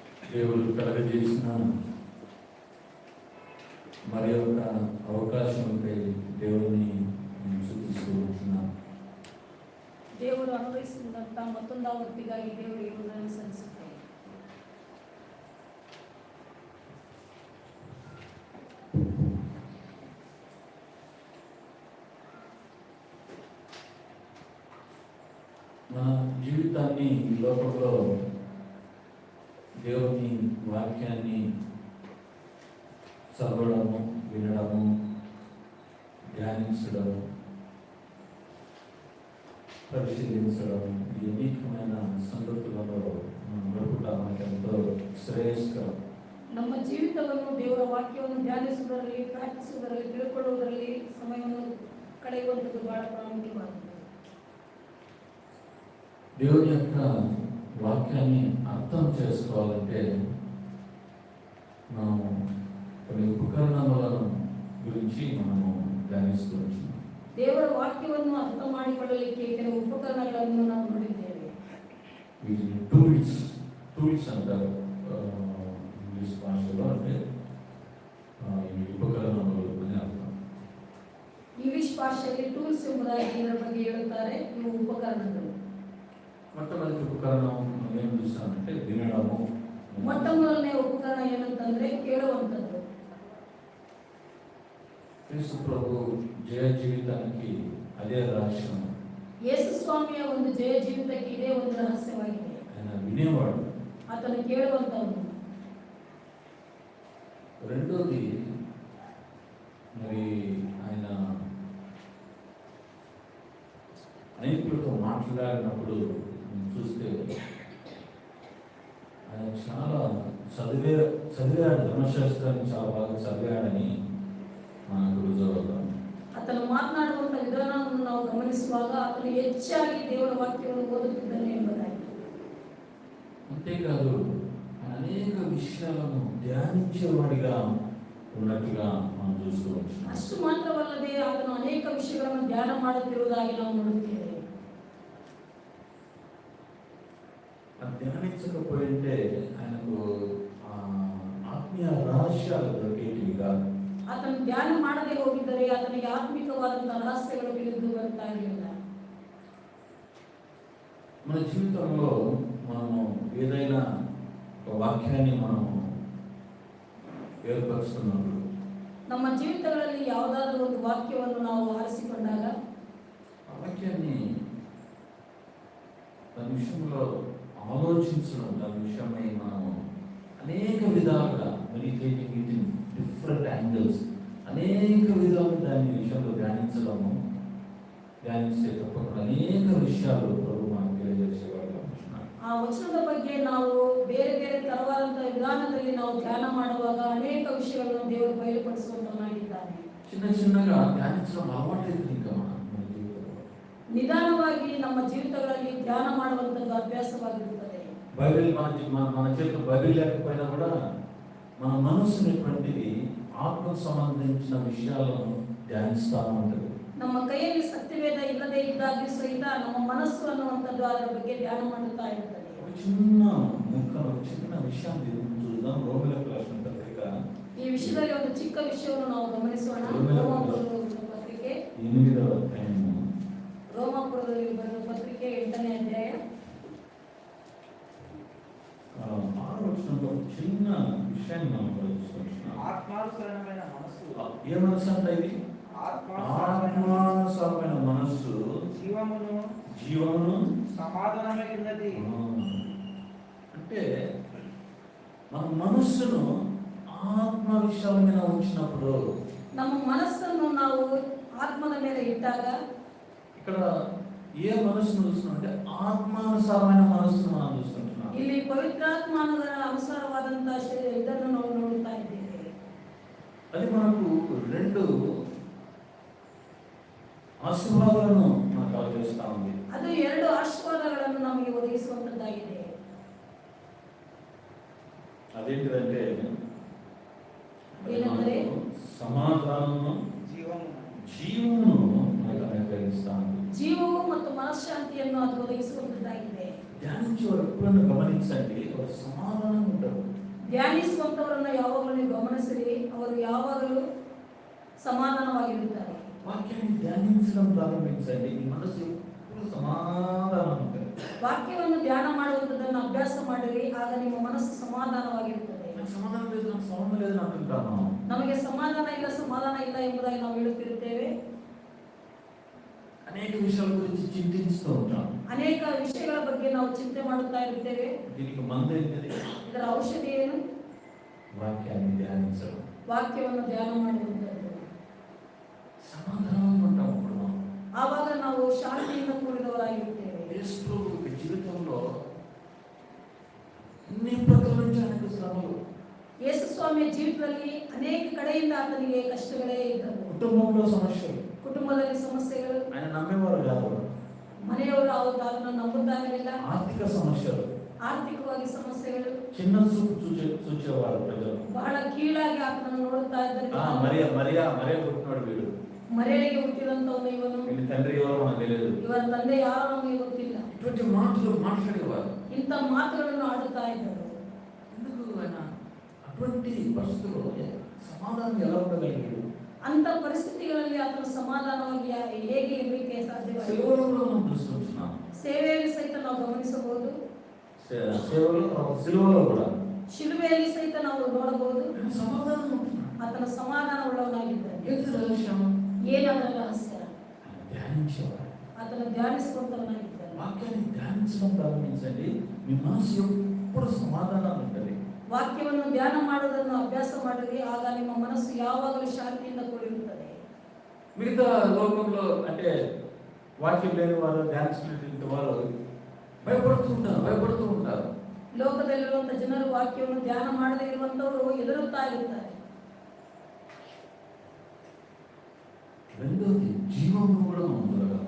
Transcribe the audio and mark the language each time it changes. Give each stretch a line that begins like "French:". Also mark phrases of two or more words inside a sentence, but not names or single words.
Telugu: దేవుడు కలగజేసిన మరి ఒక అవకాశంపై దేవుని నేను స్తుతిస్తూ ఉంటున్నాను.
Kannada: ದೇವರು ಅನುಭವಿಸಿದಂಥ ಮತ್ತೊಂದು ಆವೃತ್ತಿಗಾಗಿ ದೇವರಿಗೆ ವಂದನೆ ಸಲ್ಲಿಸುತ್ತೇನೆ.
Telugu: మన జీవితాన్ని ఈ లోకంలో దేవుని వాక్యాన్ని చదవడము, వినడము, ధ్యానించడము, పరిశీలించడం, ఈ అనేకమైన సంగతులలో మనం గడుపుట మనకి ఎంతో ಶ್ರೇಯಸ್ಕರ.
Kannada: ನಮ್ಮ ಜೀವಿತವನ್ನು ದೇವರ ವಾಕ್ಯವನ್ನು ಧ್ಯಾನಿಸುವುದರಲ್ಲಿ, ಪ್ರಾರ್ಥಿಸುವುದರಲ್ಲಿ, ತಿಳ್ಕೊಳ್ಳುವುದರಲ್ಲಿ ಸಮಯವನ್ನು ಕಳೆಯುವಂಥದ್ದು ಬಹಳ ಪ್ರಾಮುಖ್ಯವಾಗಿದೆ.
Telugu: దేవుని యొక్క వాక్యాన్ని అర్థం చేసుకోవాలంటే మనం కొన్ని ఉపకరణాల గురించి మనము ధ్యానిస్తూ
Kannada: ದೇವರ ವಾಕ್ಯವನ್ನು ಅರ್ಥ ಮಾಡಿಕೊಳ್ಳಲಿಕ್ಕೆ ಕೆಲವು ಉಪಕರಣಗಳನ್ನು ನಾವು ನೋಡಿದ್ದೇವೆ. ಟೂಲ್ಸ್ ಅಂತಾರೆ ಇಂಗ್ಲಿಷ್ ಭಾಷೆలో, అంటే ಈ ಉಪಕರಣಗಳು
Telugu: అని అర్థం.
Kannada: ಇಂಗ್ಲಿಷ್ ಭಾಷೆಯಲ್ಲಿ ಟೂಲ್ಸ್ ಎಂಬುದಾಗಿ ಇದರ ಬಗ್ಗೆ ಹೇಳುತ್ತಾರೆ. ಇವು ಉಪಕರಣಗಳು. ಮೊಟ್ಟಮೊದಲ ಉಪಕರಣ ಏನು
Telugu: చూసామంటే వినడము.
Kannada: ಮೊಟ್ಟಮೊದಲನೇ ಉಪಕರಣ ಏನಂತಂದ್ರೆ ಕೇಳುವಂಥದ್ದು.
Telugu: యేసు ప్రభు జయ జీవితానికి అదే రహస్యం.
Kannada: ಯೇಸು ಸ್ವಾಮಿಯ ಒಂದು ಜಯ ಜೀವಿತಕ್ಕೆ ಇದೇ ಒಂದು ರಹಸ್ಯವಾಗಿದೆ.
Telugu: ఆయన వినేవాడు,
Kannada: ಆತನು ಕೇಳುವಂತವನು.
Telugu: రెండోది మరి ఆయన అనేకులతో మాట్లాడినప్పుడు చూస్తే ఆయన చాలా చదివాడు, ధర్మశాస్త్రాన్ని చాలా బాగా చదివాడని మనకు రుజువుతాం.
Kannada: ಆತನು ಮಾತನಾಡುವಂಥ ವಿಧಾನವನ್ನು ನಾವು ಗಮನಿಸುವಾಗ ಆತನು ಹೆಚ್ಚಾಗಿ ದೇವರ ವಾಕ್ಯವನ್ನು ಓದುತ್ತಿದ್ದಾನೆ ಎಂಬುದಾಗಿ.
Telugu: అంతేకాదు అనేక విషయాలను ధ్యానించేవాడిగా ఉన్నట్టుగా మనం చూస్తూ ఉంటాం.
Kannada: ಅಷ್ಟು ಮಾತ್ರವಲ್ಲದೆ ಆತನು ಅನೇಕ ವಿಷಯಗಳನ್ನು ಧ್ಯಾನ ಮಾಡುತ್ತಿರುವುದಾಗಿ ನಾವು ನೋಡುತ್ತೇವೆ.
Telugu: ధ్యానించకపోయింటే ఆయనకు ఆత్మీయ రహస్యాలు దొరికేటివిగా.
Kannada: ಆತನು ಧ್ಯಾನ ಮಾಡದೆ ಹೋಗಿದ್ದರೆ ಆತನಿಗೆ ಆತ್ಮಿಕವಾದಂತಹ ರಹಸ್ಯಗಳು ತಿಳಿದು ಬರ್ತಾ ಇರಲಿಲ್ಲ.
Telugu: మన జీవితంలో మనము ఏదైనా ఒక వాక్యాన్ని మనము ఏర్పరుస్తున్నప్పుడు,
Kannada: ನಮ್ಮ ಜೀವಿತಗಳಲ್ಲಿ ಯಾವುದಾದರೂ ಒಂದು ವಾಕ್ಯವನ್ನು ನಾವು ಆರಿಸಿಕೊಂಡಾಗ
Telugu: ఆ వాక్యాన్ని దాని విషయంలో ఆలోచించడం, దాని విషయమై మనము అనేక విధాలుగా
English: meditating it in different angles,
Telugu: అనేక విధాలుగా దాని విషయంలో ధ్యానించడము, ధ్యానించేటప్పుడు అనేక విషయాలు ప్రభు మనకు తెలియజేసేవాడు.
Kannada: ಆ ವಚನದ ಬಗ್ಗೆ ನಾವು ಬೇರೆ ಬೇರೆ ತರವಾದಂತಹ ವಿಧಾನದಲ್ಲಿ ನಾವು ಧ್ಯಾನ ಮಾಡುವಾಗ ಅನೇಕ ವಿಷಯಗಳನ್ನು ದೇವರು ಬಯಲುಪಡಿಸುವಂತನಾಗಿದ್ದಾನೆ.
Telugu: చిన్న చిన్నగా ధ్యానించడం అలవాటైంది. ఇంకా మన జీవితంలో
Kannada: ನಿಧಾನವಾಗಿ ನಮ್ಮ ಜೀವಿತಗಳಲ್ಲಿ ಧ್ಯಾನ ಮಾಡುವಂತದ್ದು ಅಭ್ಯಾಸವಾಗಿರುತ್ತದೆ.
Telugu: బైబిల్ మన చేతిలో బైబిల్ లేకపోయినా కూడా మన మనస్సునేటువంటిది ఆత్మకు సంబంధించిన విషయాలను ధ్యానిస్తూ ఉంటుంది.
Kannada: ನಮ್ಮ ಕೈಯಲ್ಲಿ ಸತ್ಯವೇದ ಇಲ್ಲದೆ ಇದ್ದಾಗ್ಯೂ ಸಹಿತ ನಮ್ಮ ಮನಸ್ಸು ಅನ್ನುವಂಥದ್ದು ಅದರ ಬಗ್ಗೆ ಧ್ಯಾನ ಮಾಡುತ್ತಾ ಇರುತ್ತದೆ.
Telugu: ఒక చిన్న విషయాన్ని చూద్దాం. రోమిలకు రాసిన పత్రిక
Kannada: ಈ ವಿಷಯದಲ್ಲಿ ಒಂದು ಚಿಕ್ಕ ವಿಷಯವನ್ನು ನಾವು ಗಮನಿಸೋಣ. ರೋಮಾಪುರದ ಪತ್ರಿಕೆ
Telugu: 8వ ಅಧ್ಯಾಯము,
Kannada: ರೋಮಾಪುರದಲ್ಲಿ ಬರೆದ ಪತ್ರಿಕೆ 8ನೇ ಅಧ್ಯಾಯ
Telugu: 6వ వచనంలో చిన్న విషయాన్ని మనం పరిశీలిస్తున్నాం. ఆత్మానుసారమైన మనస్సు. ఏ మనస్సు అంటే ఇది? ఆత్మానుసారమైన మనస్సు జీవమును సమాధానమైనది. అంటే మన మనస్సును ఆత్మ విషయాల మీద ఉంచినప్పుడు,
Kannada: ನಮ್ಮ ಮನಸ್ಸನ್ನು ನಾವು ಆತ್ಮದ ಮೇಲೆ ಇಟ್ಟಾಗ,
Telugu: ఇక్కడ ఏ మనస్సును చూస్తున్నాం అంటే ఆత్మానుసారమైన మనస్సును మనం చూస్తుంటున్నాం.
Kannada: ಇಲ್ಲಿ ಪವಿತ್ರಾತ್ಮನ ಅನುಸಾರವಾದಂತಹ ಇದನ್ನು ನಾವು ನೋಡುತ್ತಾ ಇದ್ದೇವೆ.
Telugu: అది మనకు రెండు ఆశీర్వాదాలను మనకు కలిగిస్తా ఉంది.
Kannada: ಅದು ಎರಡು ಆಶೀರ್ವಾದಗಳನ್ನು ನಮಗೆ ಒದಗಿಸುವಂತದ್ದಾಗಿದೆ.
Telugu: అదేంటిదంటే
Kannada: ಏನಂದ್ರೆ
Telugu: సమాధానము, జీవమును మనకు అనుగ్రహిస్తా ఉంది.
Kannada: ಜೀವವು ಮತ್ತು ಮನಃಶಾಂತಿಯನ್ನು ಅದು ಒದಗಿಸುವಂತದ್ದಾಗಿದೆ.
Telugu: ధ్యానించేవారు ఎప్పుడన్నా గమనించండి, ఒక సమాధానం ఉంటుంది.
Kannada: ಧ್ಯಾನಿಸುವಂತವರನ್ನ ಯಾವಾಗಲೂ ನೀವು ಗಮನಿಸಿರಿ, ಅವರು ಯಾವಾಗಲೂ ಸಮಾಧಾನವಾಗಿರುತ್ತಾರೆ.
Telugu: వాక్యాన్ని ధ్యానించడం ప్రారంభించండి. మీ మనసు ఎప్పుడు సమాధానం ఉంటుంది.
Kannada: ವಾಕ್ಯವನ್ನು ಧ್ಯಾನ ಮಾಡುವಂಥದ್ದನ್ನು ಅಭ್ಯಾಸ ಮಾಡಿರಿ, ಆಗ ನಿಮ್ಮ ಮನಸ್ಸು ಸಮಾಧಾನವಾಗಿರುತ್ತದೆ.
Telugu: నాకు సమాధానం లేదు, నాకు సంబంధం లేదు అంటుంటాను.
Kannada: ನಮಗೆ ಸಮಾಧಾನ ಇಲ್ಲ ಎಂಬುದಾಗಿ ನಾವು ಹೇಳುತ್ತಿರುತ್ತೇವೆ.
Telugu: అనేక విషయాల గురించి చింతిస్తూ ఉంటాం.
Kannada: ಅನೇಕ ವಿಷಯಗಳ ಬಗ್ಗೆ ನಾವು ಚಿಂತೆ ಮಾಡುತ್ತಾ ಇರುತ್ತೇವೆ.
Telugu: దీనికి మందు ఏంటిది?
Kannada: ಇದರ ಔಷಧಿ ಏನು?
Telugu: వాక్యాన్ని ధ్యానించడం.
Kannada: ವಾಕ್ಯವನ್ನು ಧ್ಯಾನ ಮಾಡುವಂಥದ್ದು.
Telugu: సమాధానం ఉంటాం. అప్పుడు మనం
Kannada: ಆವಾಗ ನಾವು ಶಾಂತಿಯಿಂದ ಕೂಡಿದವರಾಗಿರುತ್ತೇವೆ.
Telugu: యేసు ప్రభు జీవితంలో అన్ని ప్రకాల నుంచి ఆయనకు శ్రమలు.
Kannada: ಯೇಸು ಸ್ವಾಮಿಯ ಜೀವಿತದಲ್ಲಿ ಅನೇಕ ಕಡೆಯಿಂದ ಆತನಿಗೆ ಕಷ್ಟಗಳೇ ಇದ್ದವು.
Telugu: కుటుంబంలో సమస్యలు,
Kannada: ಕುಟುಂಬದಲ್ಲಿ ಸಮಸ್ಯೆಗಳು,
Telugu: ఆయన నమ్మేవారు కాదు.
Kannada: ಮನೆಯವರು ಆತನನ್ನು ನಂಬುತ್ತಾ ಇರಲಿಲ್ಲ.
Telugu: ఆర్థిక సమస్యలు,
Kannada: ಆರ್ಥಿಕವಾಗಿ ಸಮಸ್ಯೆಗಳು,
Telugu: చిన్న చూపు చూచేవారు ప్రజలు.
Kannada: ಬಹಳ ಕೀಳಾಗಿ ಆತನನ್ನು ನೋಡುತ್ತಾ ಇದ್ದಾರೆ.
Telugu: మరియ పుట్టినాడు వీడు,
Kannada: ಮರೆಯಲಿಗೆ ಹುಟ್ಟಿದಂತವನು ಇವನು,
Telugu: వీడి తండ్రి ఎవరో మనకు తెలియదు.
Kannada: ಇವರ ತಂದೆ ಯಾರೋ ನಮಗೆ ಗೊತ್ತಿಲ್ಲ.
Telugu: ఇటువంటి మాటలు మాట్లాడేవారు.
Kannada: ಇಂಥ ಮಾತುಗಳನ್ನು ಆಡುತ್ತಾ ಇದ್ದರು.
Telugu: ఎందుకు ఆయన అటువంటి పరిస్థితుల్లో సమాధానం ఎలా ఉండగలిగాడు?
Kannada: ಅಂತ ಪರಿಸ್ಥಿತಿಗಳಲ್ಲಿ ಆತನು ಸಮಾಧಾನವಾಗಿ ಹೇಗೆ ಇರಲಿಕ್ಕೆ ಸಾಧ್ಯವಾಯಿತು?
Telugu: సేవలో కూడా మనం చూస్తున్నాం.
Kannada: ಸೇವೆಯಲ್ಲಿ ಸಹಿತ ನಾವು ಗಮನಿಸಬಹುದು.
Telugu: సిలువలో కూడా
Kannada: ಶಿಲುಬೆಯಲ್ಲಿ ಸಹಿತ ನಾವು ನೋಡಬಹುದು.
Telugu: సమాధానం ఉంటున్నాడు.
Kannada: ಆತನ ಸಮಾಧಾನ ಉಳ್ಳವನಾಗಿದ್ದಾನೆ.
Telugu: ఏంటి రహస్యం?
Kannada: ಏನದರ ರಹಸ್ಯ?
Telugu: ఆయన ధ్యానించేవాడు.
Kannada: ಆತನ ಧ್ಯಾನಿಸುವಂತವನಾಗಿದ್ದಾನೆ.
Telugu: వాక్యాన్ని ధ్యానించడం ప్రారంభించండి. మీ మనసు ఎప్పుడు సమాధానం ఉంటుంది.
Kannada: ವಾಕ್ಯವನ್ನು ಧ್ಯಾನ ಮಾಡುವುದನ್ನು ಅಭ್ಯಾಸ ಮಾಡಿರಿ, ಆಗ ನಿಮ್ಮ ಮನಸ್ಸು ಯಾವಾಗಲೂ ಶಾಂತಿಯಿಂದ ಕೂಡಿರುತ್ತದೆ.
Telugu: మిగతా లోకంలో అంటే వాక్యం లేని వారు, ధ్యానించినటువంటి వారు భయపడుతూ ఉంటారు.
Kannada: ಲೋಕದಲ್ಲಿರುವಂತಹ ಜನರು ವಾಕ್ಯವನ್ನು ಧ್ಯಾನ ಮಾಡದೇ ಇರುವಂತವರು ಹೆದರುತ್ತಾ ಇರುತ್ತಾರೆ.
Telugu: రెండోది జీవము కూడా మనం చూడగలం.